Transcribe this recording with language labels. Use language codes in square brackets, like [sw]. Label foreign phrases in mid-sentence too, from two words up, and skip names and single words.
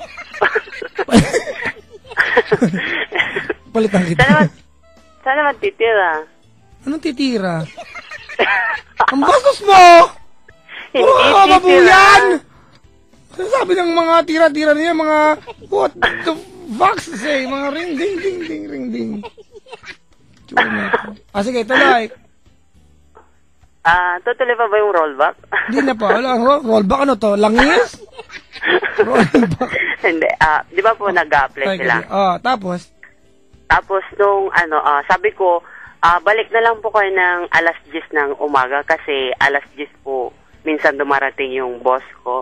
[tl] Palitan kita. Saan naman titira? Anong titira? Ang bastos mo! Hindi titira. Mabuyan! titira. Sabi ng mga tira-tira niya, mga [en] what the fuck say? Mga ring ding ding ding ring ding. [tl] Sige, tuloy. Tutuloy pa ba yung rollback? Hindi na pa. Rollback ano to? Langis? Rollback. Hindi. Di ba po nag-apply sila? Tapos? Tapos nung sabi ko, balik na lang po kayo ng alas 10 ng umaga kasi alas 10 po minsan dumarating yung boss ko.